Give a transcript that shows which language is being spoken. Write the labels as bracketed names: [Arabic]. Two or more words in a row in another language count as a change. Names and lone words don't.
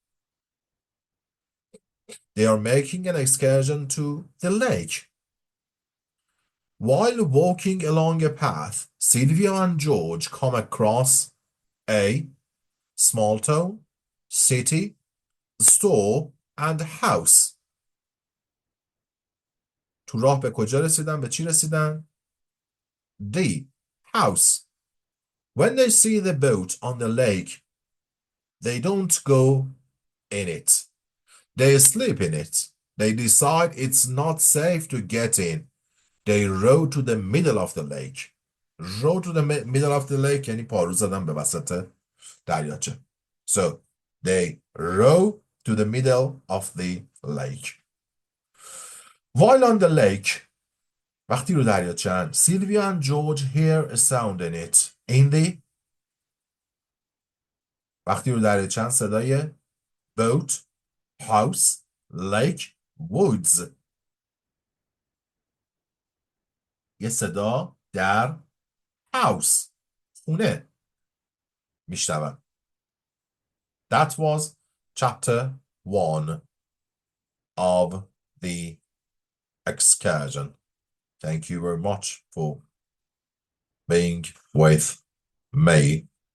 [English] They are making an excursion to the lake. While walking along a path, Sylvia and George come across a small town, city, store, and house. [Persian] تو راه به کجا رسیدن؟ به چی رسیدن؟ [English] The house. When they see the boat on the lake, they don't go in it. They sleep in it. They decide it's not safe to get in. They row to the middle of the lake. Row to the middle of the lake [Persian] یعنی پارو زدن به وسط دریاچه. [English] So, they row to the middle of the lake. While on the lake, [Persian] وقتی رو دریاچه‌اند, [English] Sylvia and George hear a sound in it. [Persian] وقتی رو دریاچه‌اند صدای [English] boat, house, lake, woods. [Persian] یه صدا در house, خونه میشنون. [English] That was chapter 1 of the excursion. Thank you very much for being with me.